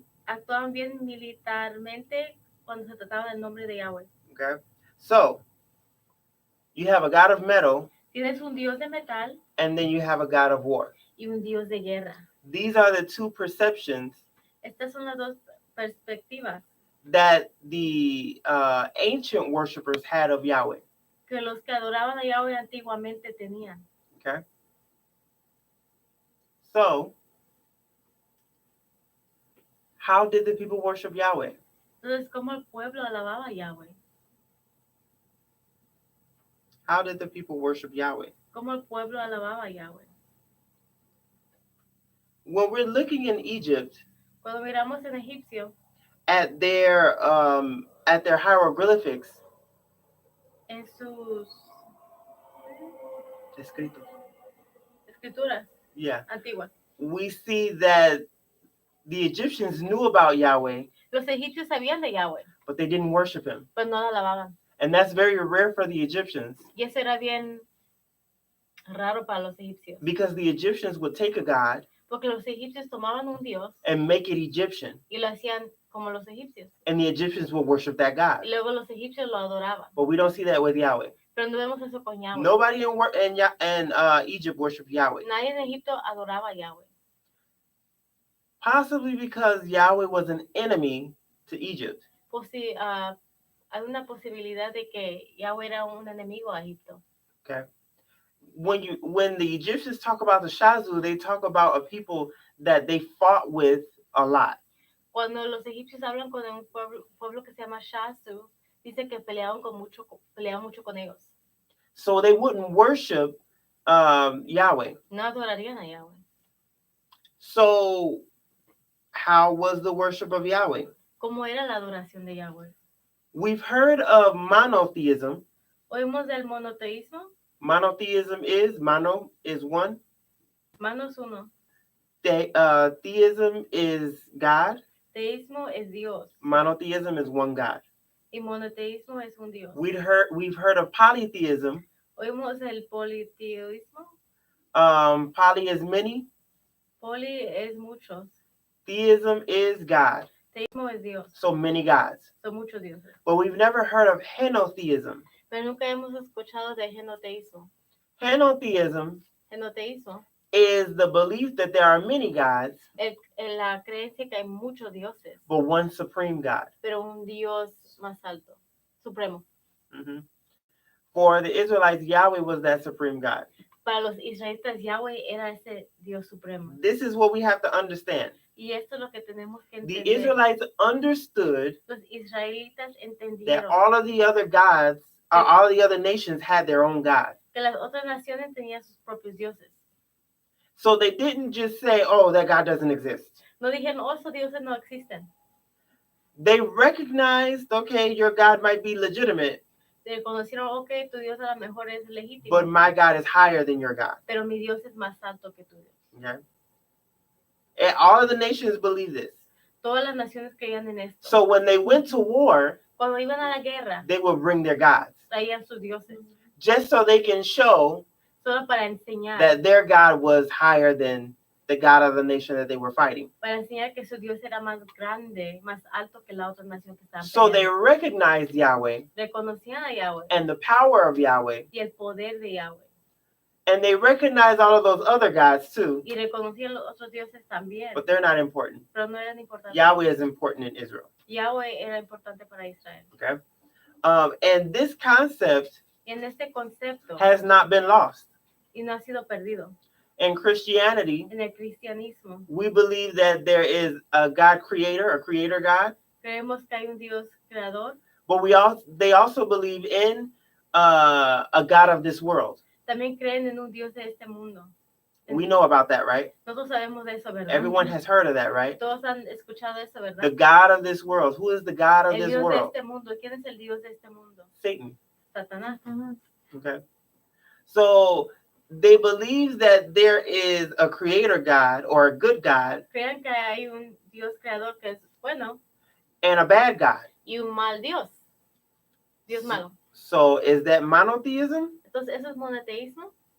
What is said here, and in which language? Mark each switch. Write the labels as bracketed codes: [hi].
[es] Actuaban bien militarmente cuando se trataba del nombre de Yahweh. [en] Okay, so you have a God of metal, [es] Tienes un Dios de metal [en] and then you have a God of war. [es] y un Dios de guerra. [en] These are the two perceptions [es] Estas son las dos perspectivas [en] that the ancient worshipers had of Yahweh. [es] que los que adoraban a Yahweh antiguamente tenían. [en] Okay, so how did the people worship Yahweh? [es] Entonces, ¿cómo el pueblo alababa a Yahweh? [en] How did the people worship Yahweh? [es] ¿Cómo el pueblo alababa a Yahweh? [en] When we're looking in Egypt [es] Cuando miramos en Egipcio, [en] at their hieroglyphics, [es] en sus Escrito. escrituras [en] Yeah. [es] antiguas. [en] We see that the Egyptians knew about Yahweh, [es] Los egipcios sabían de Yahweh, [en] but they didn't worship him. [es] pero no lo alababan. [en] And that's very rare for the Egyptians [es] Y eso era bien raro para los egipcios. [en] because the Egyptians would take a god [es] Porque los egipcios tomaban un dios [en] and make it Egyptian, [es] y lo hacían como los egipcios. [en] and the Egyptians would worship that god. [es] Y luego los egipcios lo adoraban. [en] But we don't see that with Yahweh. [es] Pero no vemos eso con Yahweh. [en] Nobody in Egypt worshiped Yahweh. [es] Nadie en Egipto adoraba a Yahweh. [en] Possibly because Yahweh was an enemy to Egypt. [es] Pues sí, hay una posibilidad de que Yahweh era un enemigo a Egipto. [en] Okay. When the Egyptians talk about the Shazu, they talk about a people that they fought with a lot. [es] Cuando los egipcios hablan con un pueblo que se llama Shazu, dice que peleaban mucho con ellos. [en] So they wouldn't worship Yahweh. [es] No adorarían a Yahweh. [en] So how was the worship of Yahweh? [es] ¿Cómo era la adoración de Yahweh? [en] We've heard of monotheism. [es] Oímos del monoteísmo. [en] Monotheism is, mono is one. [es] Manos uno. [en] Theism is God. [es] Teísmo es Dios. [en] Monotheism is one God. [es] Y monoteísmo es un Dios. [en] We've heard of polytheism. [es] Oímos el politeísmo. [en] Poly is many. [es] Poli es muchos. [en] Theism is God. [es] Teísmo es Dios. [en] So many gods. [es] Son muchos dioses. [en] But we've never heard of henotheism. [es] Pero nunca hemos escuchado de henoteísmo. [en] Henotheism [es] Henoteísmo [en] is the belief that there are many gods, [es] es la creencia que hay muchos dioses, [en] but one supreme God. [es] pero un Dios más alto, supremo. Mhm. [en] For the Israelites, Yahweh was that supreme God. [es] Para los israelitas, Yahweh era ese Dios supremo. [en] This is what we have to understand. [es] Y esto es lo que tenemos que [en] The [es] entender. [en] Israelites understood [es] Los israelitas [en] that [es] entendieron [en] all of the other gods, all the other nations had their own God. [es] que las otras naciones tenían sus propios dioses. [en] So they didn't just say, oh, that God doesn't exist. [es] No dijeron, oh, esos dioses no existen. [en] They recognized, okay, your God might be legitimate, [es] Reconocieron, ok, tu Dios a lo mejor es legítimo, [en] but my God is higher than your God. [es] pero mi Dios es más alto que tu Dios. [en] Okay? And all of the nations believe this. [es] Todas las naciones creían en esto. [en] So when they went to war, [es] Cuando iban a la guerra, [en] they would bring their gods, [es] traían sus dioses, [en] just so they can show [es] solo para enseñar, [en] that their God was higher than the God of the nation that they were fighting. [es] para enseñar que su Dios era más grande, más alto que la otra nación que estaban [en] So they [es] peleando. [en] recognized Yahweh [es] Reconocían a Yahweh [en] and the power of Yahweh, [es] y el poder de Yahweh. [en] and they recognized all of those other gods too, [es] Y reconocían los otros dioses también, [en] but they're not important. [es] pero no eran importantes. [en] Yahweh is important in Israel. [es] Yahweh era importante para Israel. [en] Okay? And this concept [es] Y en este concepto, [en] has not been lost. [es] y no ha sido perdido, [en] In Christianity, [es] en el cristianismo, [en] we believe that there is a God creator, a creator God, [es] creemos que hay un Dios creador, [en] but they also believe in a God of this world. [es] también creen en un Dios de este mundo. [en] We know about that, right? [es] Nosotros sabemos de eso, ¿verdad? [en] Everyone has heard of that, right? [es] Todos han escuchado eso, ¿verdad? [en] The God of this world. Who is the God of [es] El [en] this [es] Dios de [en] world? [es] este mundo. ¿Quién es el Dios de este mundo? [en] Satan. [es] Satanás. [en] Okay. So they believe that there is a creator God or a good God [es] Crean que hay un Dios creador que es bueno [en] and a bad God. [es] y un mal Dios. Dios malo. [en] So is that monotheism? [es] Entonces, ¿eso es monoteísmo?